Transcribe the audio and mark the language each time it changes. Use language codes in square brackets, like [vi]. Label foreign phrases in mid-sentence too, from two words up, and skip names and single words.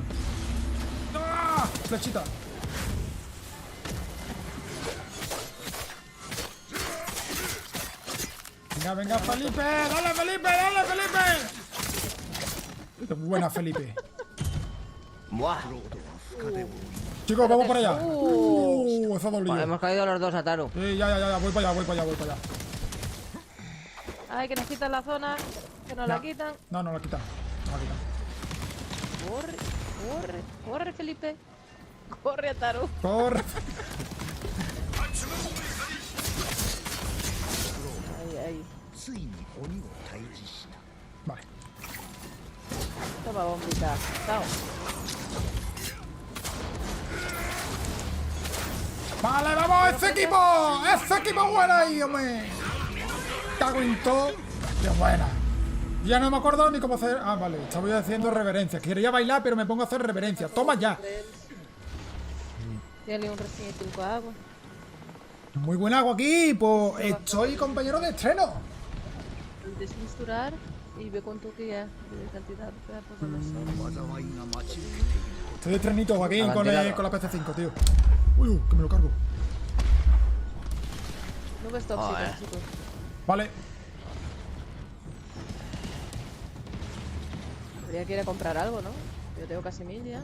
[es] ¡Ah! Flechita. Venga, Felipe. Dale, Felipe. Buena, Felipe. ¡Buah! [ja] クロードは深手を [es] Chicos, vamos para allá. Eso ha Vale, dolido. hemos caído los dos a Taru. Sí, ya. Voy para allá. Ay, que nos quitan la zona. Que nos la quitan. No la quitan. Corre, Felipe. Corre, Ataru. Corre. Ahí. [ja] ついに鬼を退治した [es] Vale. Toma, bombita. Chao. Vale, vamos, ese equipo bueno ahí, hombre. Cago en todo. Qué buena. Ya no me acuerdo ni cómo hacer. Ah, vale, estaba haciendo reverencias. Quería bailar, pero me pongo a hacer reverencias. Toma ya. Tiene un Resident Evil con agua. Muy buen agua aquí, pues estoy compañero de estreno. Desmisturar y ve cuánto que ya de cantidad de pedazos de los [ja] 災いが待ち受けている [es] Estoy de estrenito, Joaquín, con Abanderado. la PC5, tío. Uy, que me lo cargo. nubes Joder. tóxicas, chicos. Vale. Habría que ir a comprar algo, ¿no? Yo tengo casi 1000 ya.